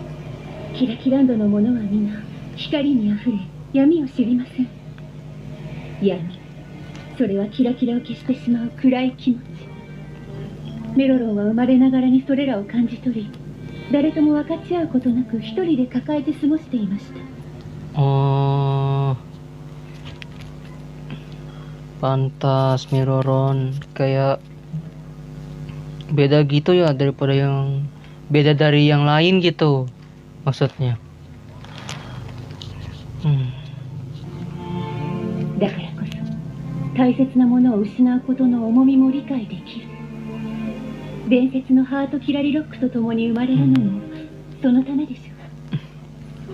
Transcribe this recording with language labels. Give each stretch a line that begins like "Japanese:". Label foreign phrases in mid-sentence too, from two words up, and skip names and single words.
Japanese: キラキランドの者は皆光にあふれ闇を知りません。闇、それはキラキラを消してしまう暗い気持ち。メロロンは生まれながらにそれらを感じ取り、誰とも分かち合うことなく一人で抱えて過ごしていました。
Indonesian: Oh, pantas Meroron kayak beda gitu ya daripada yang beda dari yang lain gitu maksudnya.
Japanese: だからこそ大切なものを失うことの重みも理解できる。伝説のハートキラリロックと共に生まれるのもそのためでしょう。